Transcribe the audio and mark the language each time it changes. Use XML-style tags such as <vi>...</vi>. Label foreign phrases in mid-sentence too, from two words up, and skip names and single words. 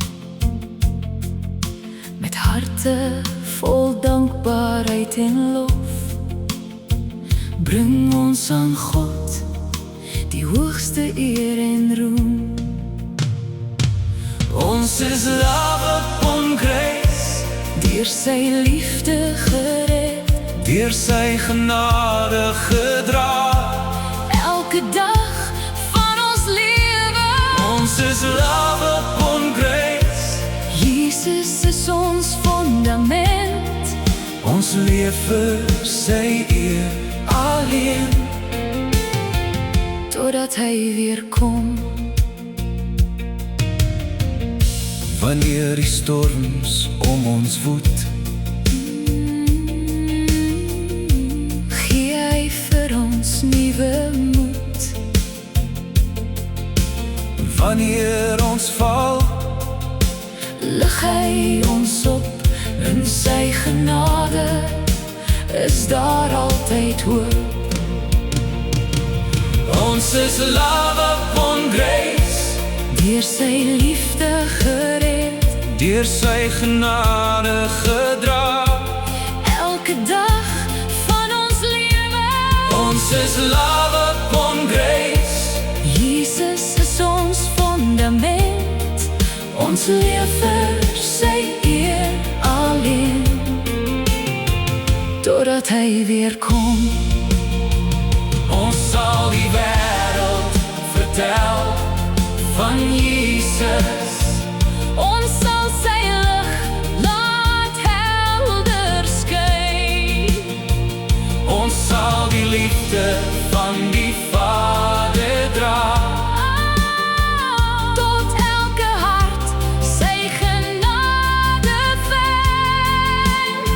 <af>Met harte vol dankbaarheid en lof bring ons aan God die hoogste eer en roem. Ons is</af> <en>love upon grace,</en> <af>Deur sy liefde gered, deur sy genade gedra. elke dag van ons lewe. Ons is</af> <en>love upon grace,</en> <af>Jesus is ons fondament. ons leef vir sy eer alleen. Totdat hy weer kom. Wanneer die storms om ons woed, Gee hy vir ons nuwe moed. Wanneer ons val, lig hy ons op in sy genade, is daar altyd hoop. Ons is</af> <en>love upon grace,</en> <af>deur sy liefde gered, deur sy genade gedra, elke dag van ons lewe. Ons is</af> <en>love upon grace,</en> <af>Jesus is ons fundament, ons leef vir sy eer alleen, totdat hy weer kom. Ons sal die wêreld vertel van Jesus, ons sal sy lig laat helder skyn, ons sal die liefde van die Vader dra, tot elke hart sy genade vind.</af>